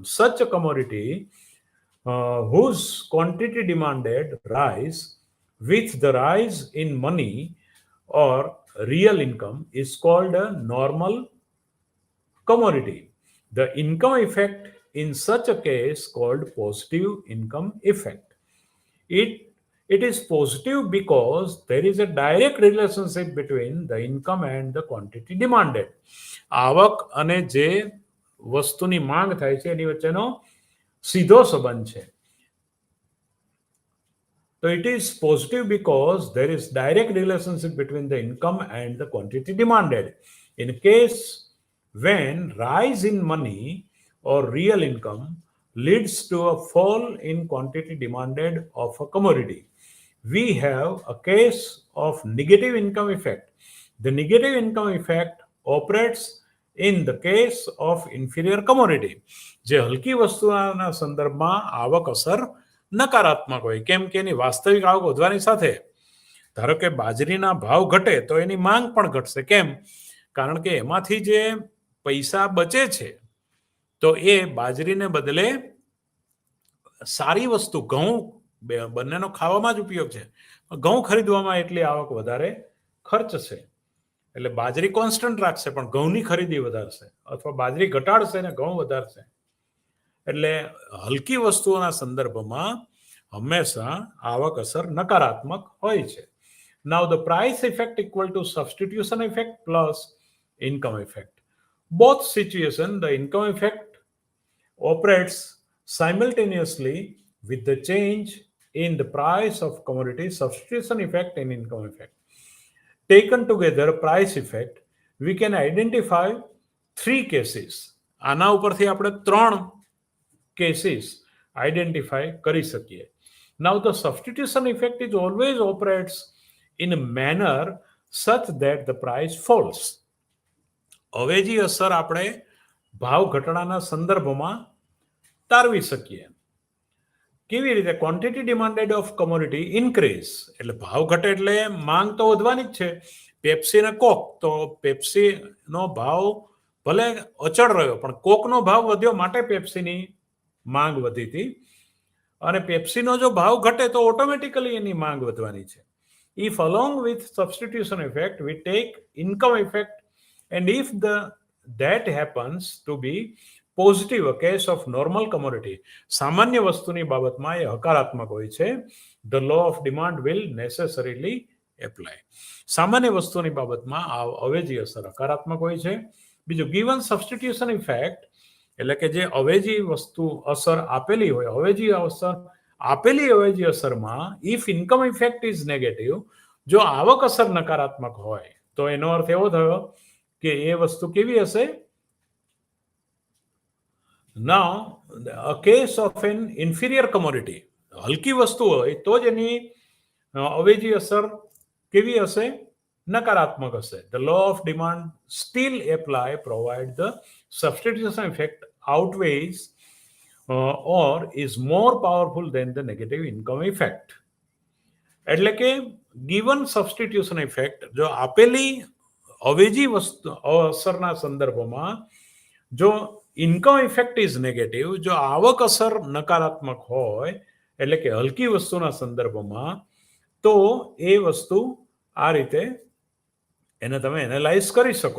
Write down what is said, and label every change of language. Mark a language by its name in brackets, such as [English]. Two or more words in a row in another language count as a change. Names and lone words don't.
[English] Such a commodity whose quantity demanded rise with the rise in money or real income is called a normal commodity. The income effect in such a case called positive income effect. It it is positive because there is a direct relationship between the income and the quantity demanded. [Gujarati] આવક અને જે વસ્તુની માંગ થાય છે એની વચ્ચેનો સીધો સંબંધ છે. [English] So it is positive because there is direct relationship between the income and the quantity demanded. In case when rise in money or real income leads to a fall in quantity demanded of a commodity, we have a case of negative income effect. The negative income effect operates in the case of inferior commodity. [Gujarati] જે હલકી વસ્તુના સંદર્ભમાં આવક અસર નકારાત્મક હોય, કેમ કે એની વાસ્તવિક આવક વધવાની સાથે ધારો કે બાજરીના ભાવ ઘટે તો એની માંગ પણ ઘટશે. કેમ? કારણ કે એમાંથી જે પૈસા બચે છે તો એ બાજરીને બદલે સારી વસ્તુ ઘઉં, બંનેનો ખાવામાં જ ઉપયોગ છે, ઘઉં ખરીદવામાં એટલી આવક વધારે ખર્ચ છે. એટલે બાજરી કોન્સ્ટન્ટ રાખશે પણ ઘઉંની ખરીદી વધારશે, અથવા બાજરી ઘટાડશે ને ઘઉં વધારશે. એટલે હલકી વસ્તુઓના સંદર્ભમાં હંમેશા આવક અસર નકારાત્મક હોય છે. [English] Now the price effect equal to substitution effect plus income effect. Both situation the income effect operates simultaneously with the change in the price of commodity. Substitution effect and income effect taken together, price effect, we can identify three cases. [Gujarati] આના ઉપરથી આપણે 3 [English] cases identify [Gujarati] કરી શકીએ. [English] Now the substitution effect is always operates in a manner such that the price falls. [Gujarati] અવેજી અસર આપણે ભાવ ઘટાડાના સંદર્ભમાં તારવી શકીએ. કેવી રીતે? [English] quantity demanded of commodity increase, [Gujarati] એટલે ભાવ ઘટે એટલે માંગ તો વધવાની જ છે. પેપ્સી ને કોક, તો પેપ્સીનો ભાવ ભલે અચળ રહ્યો પણ કોકનો ભાવ વધ્યો માટે પેપ્સીની માંગ વધી હતી, અને પેપ્સીનો જો ભાવ ઘટે તો ઓટોમેટિકલી એની માંગ વધવાની છે. [English] If along with substitution effect we take income effect, and if that happens to be positive a case of normal commodity, [Gujarati] સામાન્ય વસ્તુની બાબતમાં એ હકારાત્મક હોય છે. [English] the law of demand will necessarily apply. [Gujarati] સામાન્ય વસ્તુની બાબતમાં આ અવેજી અસર હકારાત્મક હોય છે. બીજું, [English] given substitution effect, [Gujarati] એટલે કે જે અવેજી વસ્તુ અસર આપેલી હોય, અવેજી અસર આપેલી અવેજી અસરમાં [English] if income effect is negative, [Gujarati] જો આવક અસર નકારાત્મક હોય તો એનો અર્થ એવો થયો કે એ વસ્તુ કેવી હશે? [English] Now, a case of an inferior commodity, [Gujarati] હલકી વસ્તુ હોય તો જ એની અવેજી અસર કેવી હશે? નકારાત્મક હશે. [English] The law of demand still apply provide the substitution effect outweighs or is more powerful than the negative income effect. [Gujarati] એટલે કે [English] given substitution effect, [Gujarati] જો આપેલી અવેજી વસ્તુ અસરના સંદર્ભમાં જો [English] income effect is negative, [Gujarati] જો આવક અસર નકારાત્મક હોય, એટલે કે હલકી વસ્તુના સંદર્ભમાં, તો એ વસ્તુ આ રીતે એને તમે એનાલાઇઝ કરી શકો.